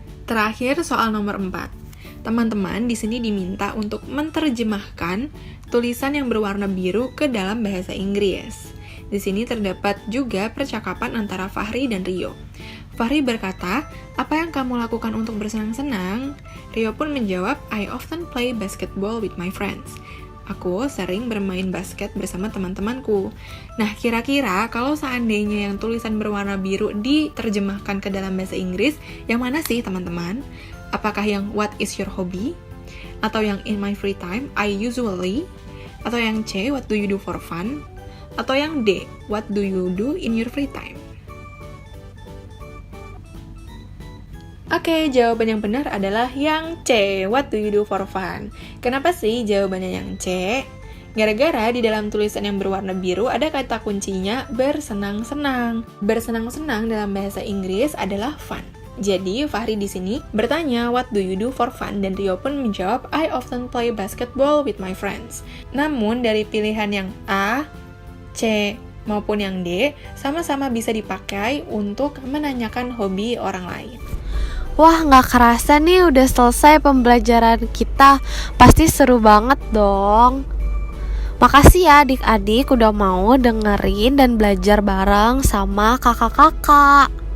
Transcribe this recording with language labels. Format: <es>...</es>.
<id>Terakhir soal nomor 4. Teman-teman di sini diminta untuk menerjemahkan tulisan yang berwarna biru ke dalam bahasa Inggris. Di sini terdapat juga percakapan antara Fahri dan Rio. Fahri berkata, apa yang kamu lakukan untuk bersenang-senang? Rio pun menjawab,</id> <en>I often play basketball with my friends.</en> <id>Aku sering bermain basket bersama teman-temanku. Nah, kira-kira kalau seandainya yang tulisan berwarna biru diterjemahkan ke dalam bahasa Inggris, yang mana sih teman-teman? Apakah yang</id> <en>what is your hobby?</en> <id>Atau yang</id> <en>in my free time, I usually?</en> <id>Atau yang</id> <en>C, what do you do for fun? Atau yang D, what do you do in your free time?</en> <id>Oke, jawaban yang benar adalah yang C,</id> <en>what do you do for fun?</en> <id>Kenapa sih jawabannya yang C? Gara-gara di dalam tulisan yang berwarna biru ada kata kuncinya bersenang-senang. Bersenang-senang dalam bahasa Inggris adalah fun. Jadi, Fahri di sini bertanya,</id> <en>what do you do for fun?</en> <id>Dan Rio pun menjawab,</id> <en>I often play basketball with my friends.</en> <id>Namun, dari pilihan yang A, C, maupun yang D, sama-sama bisa dipakai untuk menanyakan hobi orang lain. Wah, gak kerasa nih udah selesai pembelajaran kita. Pasti seru banget dong. Makasih ya adik-adik udah mau dengerin dan belajar bareng sama kakak-kakak.</id>